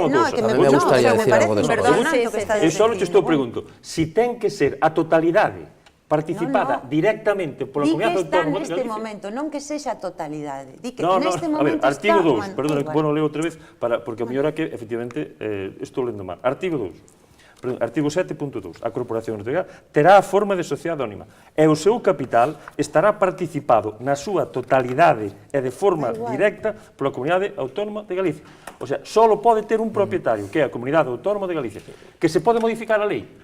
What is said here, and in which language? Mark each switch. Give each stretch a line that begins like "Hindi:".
Spanish: No, que me gustaría decir algo de eso.
Galician: Eu só te estou pregunto, si ten que ser a totalidade participada directamente pola Comunidade Autónoma de Galicia. Di que está neste momento, non que sexa a totalidade. Di que No, neste momento a ver, artigo 2,
Spanish: perdón, bueno,
Galician: leo outra vez, porque a mellor é que, efectivamente, estou lendo mal. Artigo 2. Artigo 7.2. A Corporación Ortega terá a forma de sociedade anónima e o seu capital estará participado na súa totalidade e de forma directa pola Comunidade Autónoma de Galicia. O sea, só pode ter un propietario, que é a Comunidade Autónoma de Galicia. Que se pode modificar a lei?